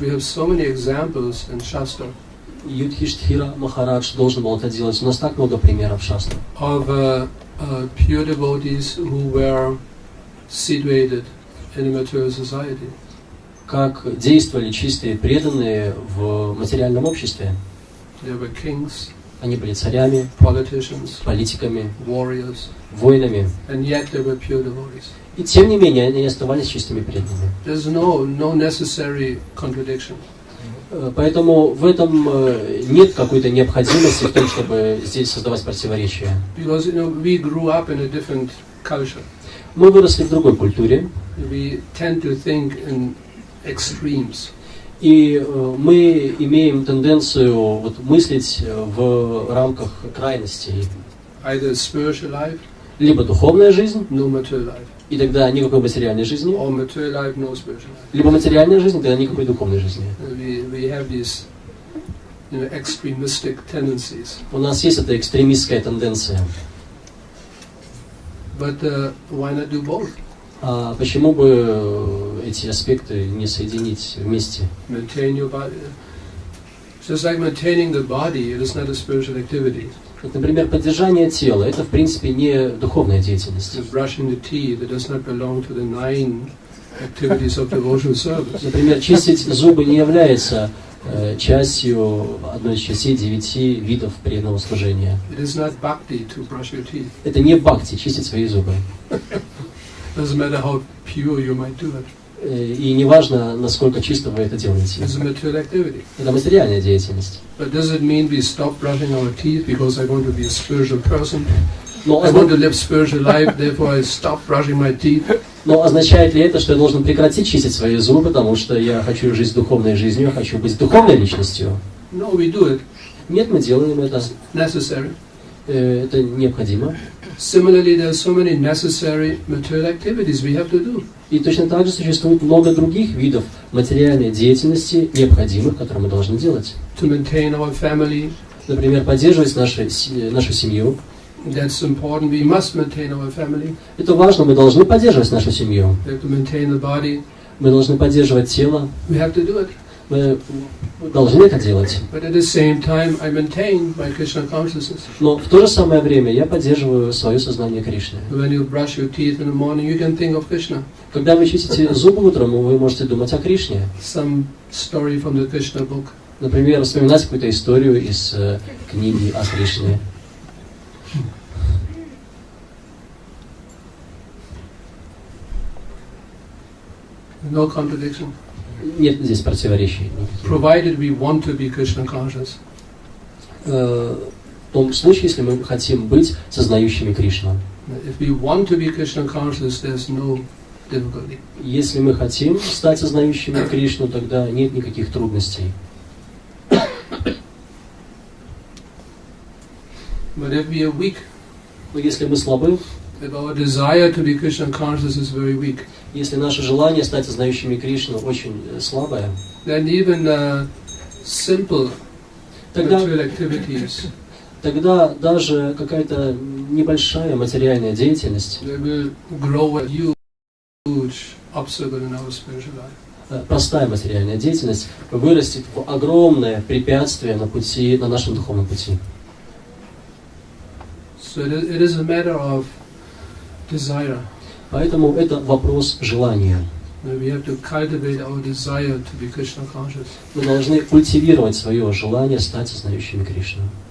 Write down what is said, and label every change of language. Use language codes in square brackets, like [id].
[en] We have so many examples in Shastra. [ru] Юдхиштхира Махарадж должен был это делать. У нас так много примеров в Шастре. [en] Of pure devotees who were situated in a material society. [ru] Как действовали чистые преданные в материальном обществе. [en] They were kings, [ru] они были царями, [en] politicians, [ru] политиками, [en] warriors, [ru] воинами. [en] And yet they were pure devotees. [ru] И тем не менее они оставались чистыми преданными. [en] There's no necessary contradiction. [ru] Поэтому в этом нет какой-то необходимости в том, чтобы здесь создавать противоречия. [en] Because we grew up in a different culture. [ru] Мы выросли в другой культуре. [en] We tend to think in extremes. [ru] И мы имеем тенденцию вот мыслить в рамках крайностей. [en] Either spiritual life, [ru] либо духовная жизнь, [en] no material life. [ru] И тогда никакой материальной жизни, [en] or material life, no spiritual life. [ru] Либо материальная жизнь, тогда никакой духовной жизни. [en] We have these extremistic tendencies. [ru] У нас есть эта экстремистская тенденция. [en] But why not do both? [ru] А почему бы эти аспекты не соединить вместе? [en] Maintain your body. Just like maintaining the body, it is not a spiritual activity. [ru] Вот, например, поддержание тела – это, в принципе, не духовная деятельность. [en] Brushing the teeth, it does not belong to the 9 activities of devotional service. [ru] Например, чистить зубы не является частью одной из частей 9 видов преданного служения. [en] It is not bhakti to brush your teeth. [ru] Это не бхакти – чистить свои зубы. [en] Doesn't matter how pure you might do it. [ru] И не важно, насколько чисто вы это делаете. [en] It's a material activity. [ru] Это материальная деятельность. [en] But does it mean we stop brushing our teeth because I want to be a spiritual person? I want to live spiritual life, therefore I stop brushing my teeth. [ru] Но означает ли это, что я должен прекратить чистить свои зубы, потому что я хочу жить духовной жизнью, я хочу быть духовной личностью? [en] No, we do it. [ru] Нет, мы делаем это. [en] Necessary. [ru] Это необходимо. [en] Similarly, there are so many necessary material activities we have to do. [ru] И точно так же существует много других видов материальной деятельности, необходимых, которые мы должны делать. [en] To maintain our family. [ru] Например, поддерживать нашу семью. [en] That's important. We must maintain our family. [ru] Это важно, мы должны поддерживать нашу семью. [en] We have to maintain the body. [ru] Мы должны поддерживать тело. [en] We have to do it. [ru] Мы должны это делать. [en] But at the same time, I maintain my Krishna consciousness. [ru] Но в то же самое время я поддерживаю свое сознание Кришны. [en] When you brush your teeth in the morning, you can think of Krishna. [ru] Когда вы чистите зубы утром, вы можете думать о Кришне. [en] Some story from the Krishna book. [ru] Например, вспоминать какую-то историю из книги о Кришне. [en] No contradiction. [ru] Нет здесь противоречий. [en] Provided we want to be Krishna conscious. [ru] В том случае, если мы хотим быть сознающими Кришну. [en] If we want to be Krishna conscious, there's no difficulty. [ru] Если мы хотим стать сознающими Кришну, тогда нет никаких трудностей. [en] But if we are weak, [ru] но если мы слабы, [en] if our desire to be Krishna conscious is very weak, [ru] если наше желание стать сознающими Кришну очень слабое, [en] then even simple material activities, [ru] тогда даже какая-то небольшая материальная деятельность, [en] they will grow a huge obstacle in our spiritual life. [ru] Простая материальная деятельность вырастет в огромное препятствие на пути, на нашем духовном пути. [en] So it is a matter of desire. [ru] Поэтому это вопрос желания. [en] We have to cultivate our desire to be Krishna conscious. [ru] Мы должны культивировать свое желание стать сознающими Кришну.